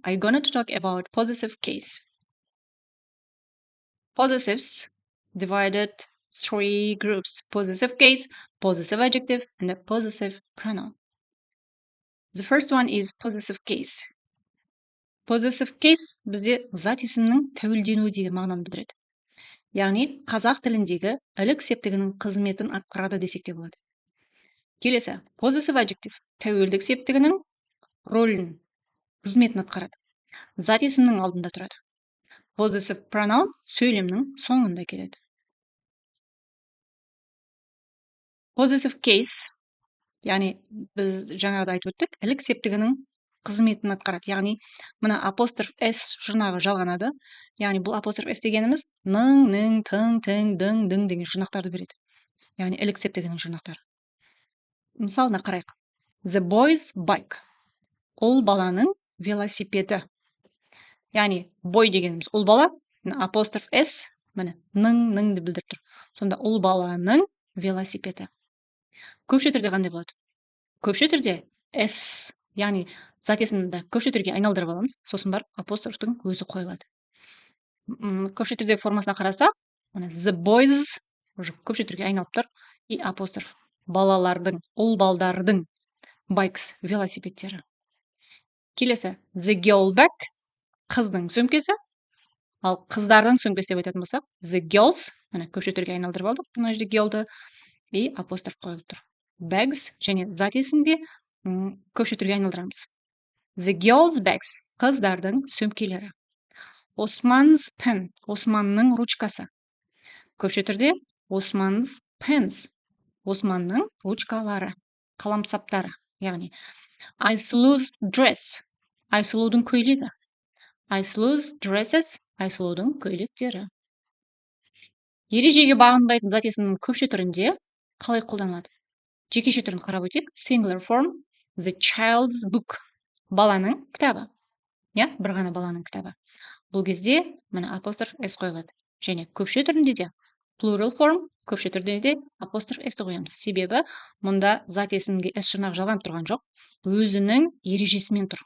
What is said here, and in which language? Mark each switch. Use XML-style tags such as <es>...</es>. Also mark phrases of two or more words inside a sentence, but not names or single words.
<en>I'm going to talk about possessive case. Possessives divided three groups: possessive case, possessive adjective, and a possessive pronoun. The first one is possessive case. Possessive case</en> <kk>бізде зат есімнің тәуелденуі деген мағынаны білдіреді. Яғни қазақ тіліндегі ілік септігінің қызметін атқарады десек те болады. Келесі,</kk> <en>possessive adjective</en> <kk>тәуелдік септігінің рөлін, қызметін атқарады. Зат есімнің алдында тұрады.</kk> <en>Possessive pronoun</en> <kk>сөйлемнің соңында келеді.</kk> <en>Possessive case,</en> <kk>яғни біз жаңағыда айтып өттік, ілік септігінің қызметін атқарады. Яғни мына апостроф S жұрнағы жалғанады. Яғни бұл апостроф S дегеніміз ның, ның, тың, тің, дың, дың деген жұрнақтарды береді. Яғни ілік септігінің жұрнақтары. Мысалына қарайық.</kk> <en>The boy's bike.</en> <kk>Ұл баланың велосипеді. Яғни boy дегеніміз ұл бала, апостроф S міне ның, ныңды білдіріп тұр. Сонда ұл баланың велосипеді. Көпше түрде қандай болады? Көпше түрде S, яғни зат есімді көпше түрге айналдырып аламыз, сосын барып апострофтың өзі қойылады. Көпше түрдегі формасына қарасақ,</kk> <en>the boys</en> <kk>уже көпше түрге айналып тұр, и апостроф балалардың, ұл балдардың bikes велосипедтері. Келесі,</kk> <en>the girl bag</en> <kk>қыздың сөмкесі, ал қыздардың сөмкесі деп айтатын болсақ,</kk> <en>the girls,</en> <kk>міне көпше түрге айналдырып алдық, мына жерде girlды, и апостроф қойылып тұр. Bags және зат есімде көпше түрге айналдырамыз.</kk> <en>The girls' bags,</en> <kk>қыздардың сөмкелері. Osman's pen, Османның ручкасы. Көпше түрде Osman's pens, Османның ручкалары, қаламсаптары. Яғни Айсұлу's dress, Айсұлудың көйлегі. Айсұлу's dresses, Айсұлудың көйлектері. Ережеге бағынбайтын зат есімнің көпше түрінде қалай қолданылады? Жекеше түрін қарап өтейік.</kk> <en>Singular form, the child's book,</en> <kk>баланың кітабы. Я, бір ғана баланың кітабы. Бұл кезде міне апостроф S қойылады. Және көпше түрінде де</kk> <en>plural form,</en> <kk>көпше түрінде де апостроф S қоямыз. Себебі мұнда зат есімге S жұрнағы жалғанып тұрған жоқ, өзінің ережесімен тұр.</kk>